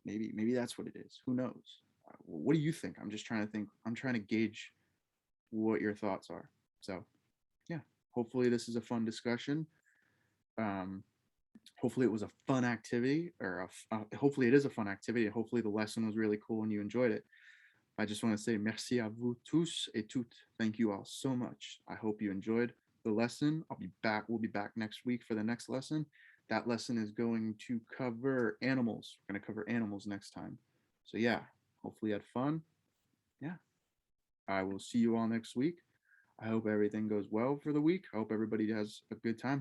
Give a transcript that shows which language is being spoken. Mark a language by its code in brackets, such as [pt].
[en] Maybe that's what it is. Who knows? What do you think? I'm just trying to think. I'm trying to gauge what your thoughts are. So yeah, hopefully this is a fun discussion. Um, hopefully it was a fun activity, or hopefully it is a fun activity. Hopefully the lesson was really cool and you enjoyed it. I just want to say [fr] merci à vous tous et toutes. [en] Thank you all so much. I hope you enjoyed the lesson. I'll be back. We'll be back next week for the next lesson. That lesson is going to cover animals. We're going to cover animals next time. So yeah, hopefully you had fun. Yeah, I will see you all next week. I hope everything goes well for the week. I hope everybody has a good time.